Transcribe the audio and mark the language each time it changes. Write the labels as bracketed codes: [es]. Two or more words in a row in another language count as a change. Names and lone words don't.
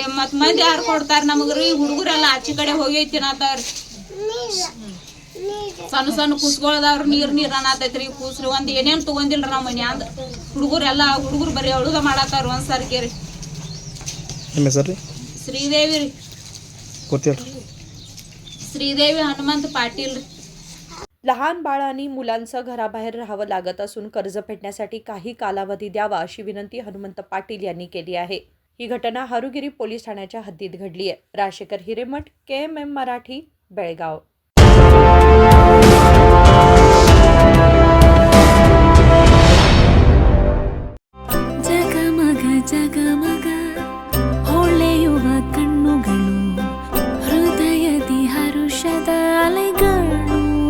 [kn] ಮತ್ ಮಂದಿ ಯಾರು ಕೊಡ್ತಾರ ನಮಗ್ರಿ? ಹುಡುಗರೆಲ್ಲ ಆಚೆ ಕಡೆ ಹೋಗೈತಿ ನಾತಾವ್ರಿ. ಸಣ್ಣ ಸಣ್ಣ ಕೂಸ್ಕೊಳ್ದಾವ್ರಿ. ನೀರ್ ಅನ್ನತೈತ್ರಿ. ಕೂಸ್ರಿ ಒಂದ್ ಏನೇನ್ ತಗೊಂದಿಲ್ರಿ ನಾವ್ ಮನ್ಯಾಂದ. ಹುಡುಗರು ಬರೀ ಅಳುದ ಮಾಡಾತಾವ್ರಿ ಒಂದ್ಸರ್ಗೆ ರೀ. ನಿಮ್ಮ ಹೆಸರು ರೀ? श्रीदेवी ರೀ. ಗೊತ್ತಿಲ್ಲ. श्रीदेवी हनुमंत पाटील ರೀ. [mr] लहान बाळ आणि मुलांचं घराबाहेर राहावं लागत असून कर्ज फेडण्यासाठी काही कालावधी द्यावा अशी विनंती हनुमंत पाटील यांनी केली आहे. ही घटना हारुगिरी पोलीस ठाण्याच्या हद्दीत घडली आहे. राजेकर हिरेमठ, KMM मराठी, बेळगाव. [kn] ಜಗಮಗ ಜಗಮಗ ಹೊಳೆಯುವ ಕಣ್ಣುಗಳು, ಹೃದಯದಿ ಹರುಷದ ಅಲೆಗಳು.